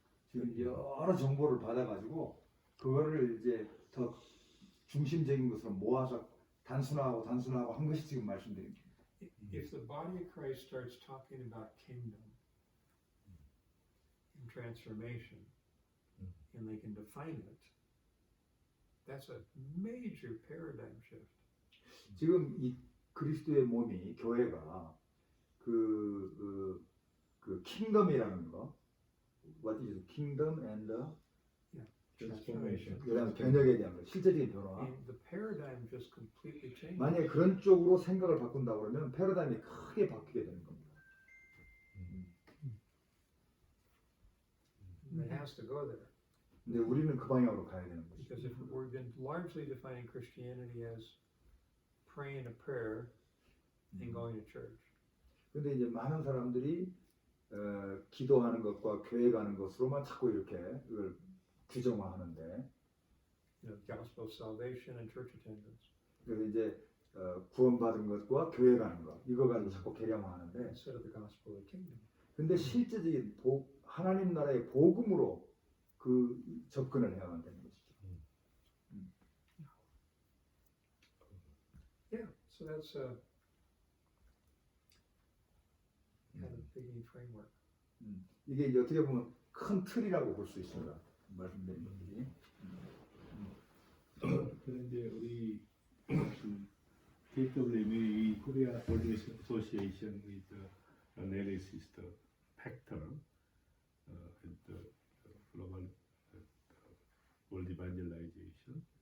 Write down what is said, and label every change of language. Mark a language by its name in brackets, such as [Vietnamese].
[Korean] 지금 여러 정보를 받아가지고 그거를 이제 더 중심적인 것으로 모아서 단순화하고 한 것이 지금 말씀드립니다. [English] If the body of Christ starts talking about kingdom and transformation, and they can define it, that's a major paradigm shift. [Korean] 지금 이 그리스도의 몸이 교회가 그 킹덤이라는 거, [English] what is kingdom and Transformation. [Korean] 그다음 변혁에 대한 거, 실제적인 변화. [English] And the paradigm just completely changes. [Korean] 만약에 그런 쪽으로 생각을 바꾼다고 그러면 패러다임이 크게 바뀌게 되는 겁니다. [English] It has to go there. [Korean] 근데 우리는 그 방향으로 가야 되는 거죠. [English] Because if we've been largely defining Christianity as praying a prayer and going to church. [Korean] 근데 이제 많은 사람들이 기도하는 것과 교회 가는 것으로만 자꾸 이렇게 이걸 규정화하는데, [English] Gospel of salvation and church attendance. [Korean] 그래서 이제 구원받은 것과 교회 가는 것 이거 가지고 자꾸 계량화하는데, [English] Instead of the gospel of the kingdom. [Korean] 근데 실제적인 하나님 나라의 복음으로 그 접근을 해야만 되는 것이죠. [English] Yeah, so that's kind of beginning framework. [Korean] 이게 이제 어떻게 보면 큰 틀이라고 볼 수 있습니다. 말씀드린 것들이. 그런데 우리 KWM이 이 코리아 월드 어소시에이션 [English] with analysis the factor and the global world evangelization.